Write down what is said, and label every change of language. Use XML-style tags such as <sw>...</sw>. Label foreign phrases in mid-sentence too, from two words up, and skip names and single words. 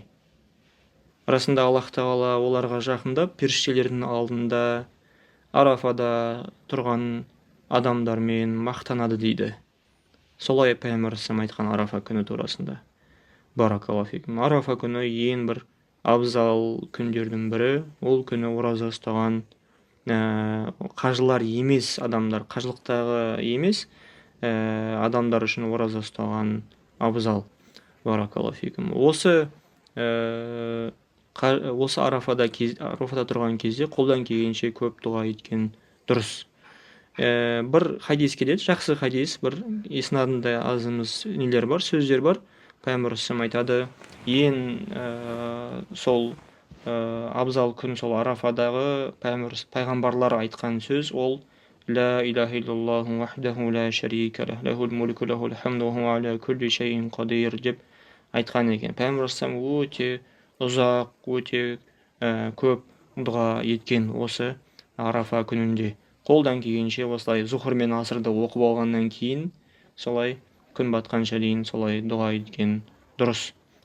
<kk>Расында Аллах Тағала оларға жақындап, періштелердің алдында Арафада тұрған адамдармен мақтанады дейді. Солай пайғамбар айтқан Арафа күні турасында.</kk> <ar>بارك الله فيكم.</ar> <kk>Арафа күні ең бір абзал күндердің бірі. Ол күні ораза ұстаған қажылар емес адамдар, қажылықтағы емес адамдар үшін ораза ұстаған абзал.</kk> <ar>بارك الله فيكم.</ar> <kk>Осы Арафада тұрған кезде қолдан келгенше көп дұға еткен дұрыс. Бір хадис келеді, жақсы хадис, бір иснадында азымыз нелер бар, сөздер бар. Пайғамбар айтады: ең сол абзал күн сол Арафадағы пайғамбарлар айтқан сөз ол</kk> <ar>لا إله إلا الله وحده لا شريك له، له الملك له الحمد وعلى كل شيء قدير</ar> <kk>деп айтқан екен. Пайғамбар өте ұзақ, өте көп дұға еткен осы Арафа күнінде. Қолдан келгенше осылай зухр мен асрды оқып алғаннан кейін солай күн батқанша дейін солай дұға еткен дұрыс.</kk>